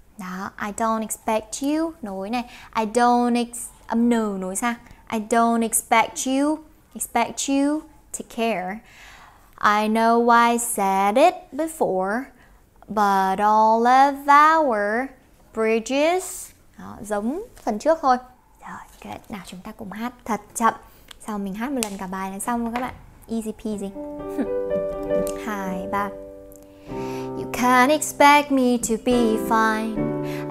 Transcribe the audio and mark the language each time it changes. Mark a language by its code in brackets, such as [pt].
[en] Đó, I don't expect you. [vi] Nối này, [en] I don't [vi] âm n nối sang. [en] I don't expect you to care. I know I said it before, but all of our bridges. [vi] Đó, giống phần trước thôi. Rồi, good. Nào chúng ta cùng hát thật chậm. Sau mình hát một lần cả bài là xong rồi các bạn. [en] Easy peasy. 2, 3. You can't expect me to be fine.